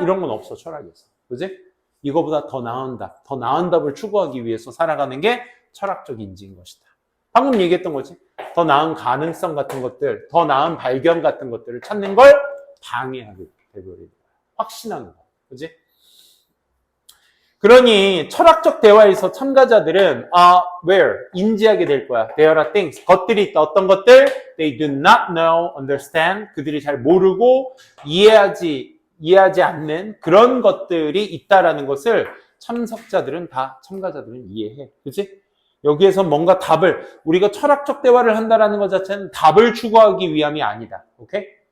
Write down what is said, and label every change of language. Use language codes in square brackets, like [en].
[ko] 이런 건 없어, 철학에서. 그지? 이거보다 더 나은 답을 추구하기 위해서 살아가는 게 철학적 인지인 것이다. 방금 얘기했던 거지. 더 나은 가능성 같은 것들, 더 나은 발견 같은 것들을 찾는 걸 방해하게 돼버리는 거야. 확신하는 거야. 그지? 그러니 철학적 대화에서 참가자들은 where? 인지하게 될 거야. [en] There are things. [ko] 것들이 있다. 어떤 것들? [en] They do not know, understand. [ko] 그들이 잘 모르고 이해하지 않는 그런 것들이 있다라는 것을 참가자들은 이해해. 그치? 여기에서 뭔가 우리가 철학적 대화를 한다라는 것 자체는 답을 추구하기 위함이 아니다. 오케이?